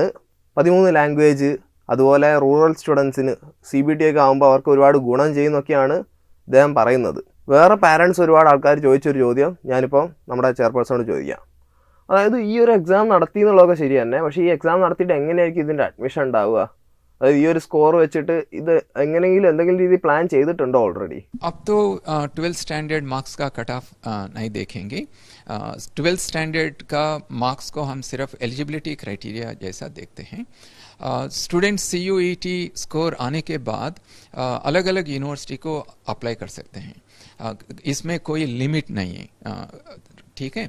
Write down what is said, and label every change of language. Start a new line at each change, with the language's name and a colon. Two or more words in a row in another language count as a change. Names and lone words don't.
Malayalam: 13 ലാംഗ്വേജ്, അതുപോലെ റൂറൽ സ്റ്റുഡൻസിന് CBT ഒക്കെ ആകുമ്പോൾ അവർക്ക് ഒരുപാട് ഗുണം ചെയ്യുന്നൊക്കെയാണ് അദ്ദേഹം പറയുന്നത്. വേറെ
English: പാരൻസ്
Malayalam: ഒരുപാട് ആൾക്കാർ ചോദിച്ചൊരു ചോദ്യം ഞാനിപ്പോൾ നമ്മുടെ ചെയർപേഴ്സണോട് ചോദിക്കാം. അതായത് ഈ ഒരു എക്സാം നടത്തി എന്നുള്ളതൊക്കെ ശരി തന്നെ, പക്ഷേ ഈ എക്സാം നടത്തിയിട്ട് എങ്ങനെയായിരിക്കും ഇതിൻ്റെ അഡ്മിഷൻ ഉണ്ടാവുക? അതായത് ഈ ഒരു സ്കോർ വെച്ചിട്ട് ഇത് എങ്ങനെയെങ്കിലും എന്തെങ്കിലും രീതി പ്ലാൻ ചെയ്തിട്ടുണ്ടോ ഓൾറെഡി?
Hindi: अब तो 12th
English: standard marks
Hindi: का
English: cut off
Hindi: नहीं देखेंगे। 12th
English: स्टैंडर्ड का मार्क्स
Hindi: को हम सिर्फ
English: eligibility criteria
Hindi: जैसा देखते हैं।
English: student CUET score
Hindi: आने के बाद अलग अलग यूनिवर्सिटी को अप्लाई कर सकते हैं, इसमें कोई लिमिट नहीं है, ठीक है।